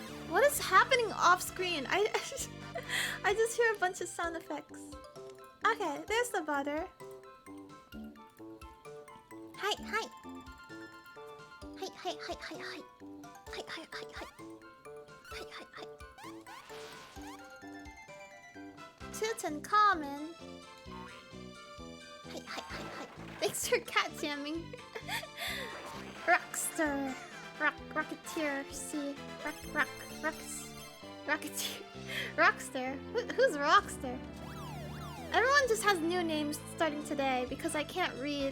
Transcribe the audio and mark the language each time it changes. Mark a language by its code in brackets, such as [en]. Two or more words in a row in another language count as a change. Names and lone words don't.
[en] What is happening off screen? I I just hear a bunch of sound effects. Okay, there's the butter. Hi, hi. Hi, hi, hi, hi, hi. Hi, hi, hi, hi. Hi, hi, hi. Tutankhamun. Hi, hi, hi, hi. Thanks for cat jamming. Rockstar. Rocketeer. See. Rocketeer. Rockstar. Who's Rockstar? Everyone just has new names starting today because I can't read.